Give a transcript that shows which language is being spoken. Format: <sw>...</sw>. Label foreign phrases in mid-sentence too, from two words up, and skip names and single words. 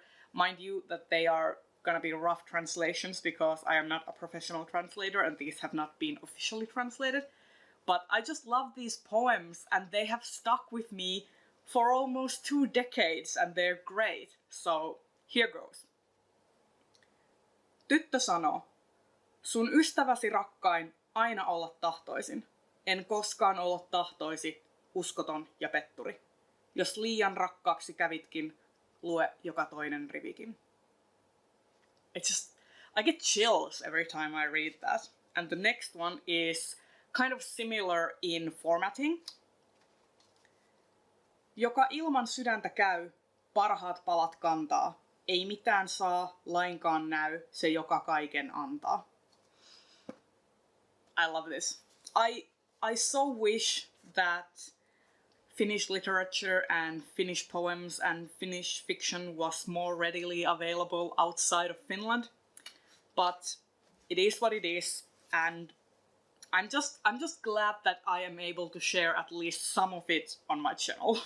<en>Mind you that they are gonna be rough translations because I am not a professional translator and these have not been officially translated. But I just love these poems and they have stuck with me for almost 2 decades and they're great. So here goes.</en> <fi>Tyttö sanoo, sun ystäväsi rakkain aina olla tahtoisin. En koskaan olla tahtoisi, uskoton ja petturi. Jos liian rakkaaksi kävitkin, lue joka toinen rivikin.</fi> <en>I get chills every time I read that. And the next one is kind of similar in formatting.</en> <fi>Joka ilman sydäntä käy, parhaat palat kantaa. Ei mitään saa, lainkaan näy, se joka kaiken antaa.</fi> <en>I love this. I so wish that Finnish literature and Finnish poems and Finnish fiction was more readily available outside of Finland. But it is what it is, and I'm just glad that I am able to share at least some of it on my channel.</en>